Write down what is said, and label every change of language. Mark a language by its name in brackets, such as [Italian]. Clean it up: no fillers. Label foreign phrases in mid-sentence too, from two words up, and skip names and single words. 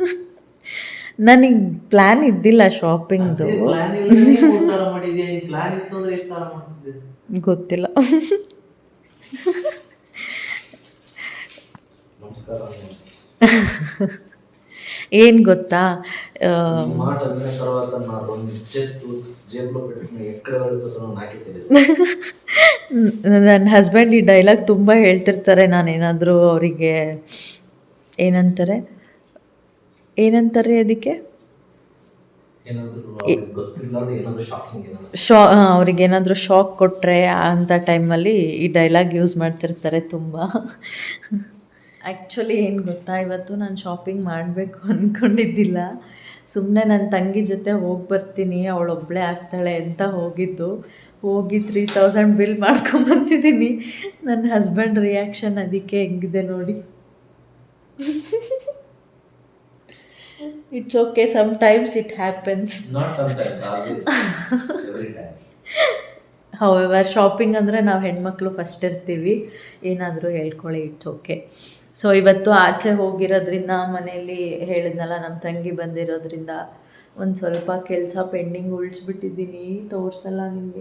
[Kannada] ನನಗೆ ಪ್ಲ್ಯಾನ್ ಇದ್ದಿಲ್ಲ ಶಾಪಿಂಗ್ದು. ಪ್ಲಾನ್ ಇಲ್ಲ 3 ಸಾವಿರ ಮಾಡಿದ್ಯಾ? ಪ್ಲಾನ್ ಇತ್ತು ಅಂದ್ರೆ ಎಷ್ಟು ಸಾವಿರ ಮಾಡ್ತಿದ್ದೆ ಗೊತ್ತಿಲ್ಲ. ನಮಸ್ಕಾರ. ಏನು ಗೊತ್ತಾ, [Telugu] మాట విన్న తర్వాత నా 2 చేతులు జేబులో పెట్టుకుని ఎక్కడ వెళ్తున్నానో నాకే తెలియదు. [Kannada] ನನ್ನ ಹಸ್ಬೆಂಡ್ ಈ ಡೈಲಾಗ್ ತುಂಬ ಹೇಳ್ತಿರ್ತಾರೆ. ನಾನೇನಾದರೂ ಅವರಿಗೆ ಏನಂತಾರೆ ಅದಕ್ಕೆ ಅವ್ರಿಗೇನಾದರೂ ಶಾಕ್ ಕೊಟ್ಟರೆ ಅಂಥ ಟೈಮಲ್ಲಿ ಈ ಡೈಲಾಗ್ ಯೂಸ್ ಮಾಡ್ತಿರ್ತಾರೆ ತುಂಬ. ಆ್ಯಕ್ಚುಲಿ ಏನು ಗೊತ್ತಾ, ಇವತ್ತು ನಾನು ಶಾಪಿಂಗ್ ಮಾಡಬೇಕು ಅಂದ್ಕೊಂಡಿದ್ದಿಲ್ಲ. ಸುಮ್ಮನೆ ನನ್ನ ತಂಗಿ ಜೊತೆ ಹೋಗಿ ಬರ್ತೀನಿ, ಅವಳೊಬ್ಬಳೇ ಆಗ್ತಾಳೆ ಅಂತ ಹೋಗಿದ್ದು. ಹೋಗಿ 3000 ಬಿಲ್ ಮಾಡ್ಕೊಂಬಂದಿದ್ದೀನಿ. ನನ್ನ [English] husband reaction [Kannada] ಅದಕ್ಕೆ ಹೆಂಗಿದೆ ನೋಡಿ. [English] It's okay, sometimes it happens. Not sometimes, always, every time. [Kannada] ಹೌವರ್ ಶಾಪಿಂಗ್ ಅಂದರೆ ನಾವು ಹೆಣ್ಮಕ್ಳು ಫಸ್ಟ್ ಇರ್ತೀವಿ, ಏನಾದರೂ ಹೇಳ್ಕೊಳ್ಳಿ, [English] It's okay. [Kannada] ಸೊ ಇವತ್ತು ಆಚೆ ಹೋಗಿರೋದ್ರಿಂದ ಮನೆಯಲ್ಲಿ ಹೇಳಿದ್ನಲ್ಲ ನಮ್ಮ ತಂಗಿ ಬಂದಿರೋದ್ರಿಂದ ಒಂದು ಸ್ವಲ್ಪ ಕೆಲಸ ಪೆಂಡಿಂಗ್ ಉಳಿಸ್ಬಿಟ್ಟಿದ್ದೀನಿ. ತೋರಿಸಲ್ಲ ನಿಮಗೆ.